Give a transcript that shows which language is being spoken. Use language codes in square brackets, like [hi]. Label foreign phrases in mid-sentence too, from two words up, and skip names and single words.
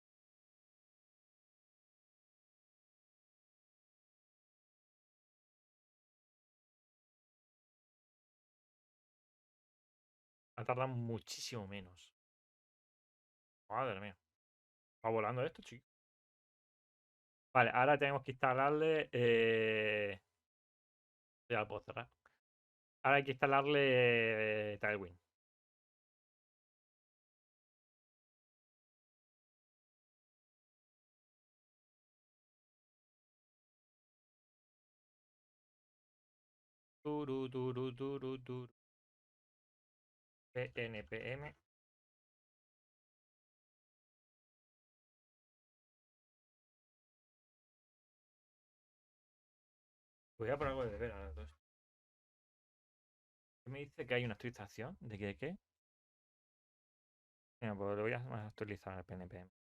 [es] Va a tardar muchísimo menos. Madre mía. Va volando esto, chico. Vale, ahora tenemos que instalarle. Ya lo puedo cerrar. Ahora hay que instalarle Tailwind. Turu, turu, turu, turu. npm. Voy a poner algo de beber ahora. Me dice que hay una actualización. ¿De qué? ¿Qué? Mira, pues lo voy a actualizar el PNPM.